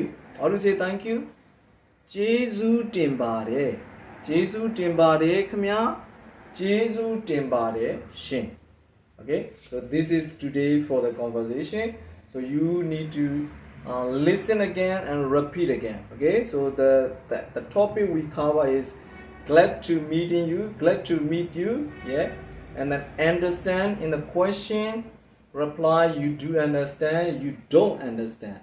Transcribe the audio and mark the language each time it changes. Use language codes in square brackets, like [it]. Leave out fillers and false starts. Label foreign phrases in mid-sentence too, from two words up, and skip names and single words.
[en] How do you say thank you? [my] ကျေးဇူးတင်ပါတယ်ကျေးဇူးတင်ပါတယ်ခင်ဗျာကျေးဇူးတင်ပါတယ်ရှင် [en] Okay, so this is today for the conversation. So you need to listen again and repeat again. Okay, so the topic we cover is glad to meeting you, glad to meet you. Yeah, and then understand in the question, reply you do understand, you don't understand.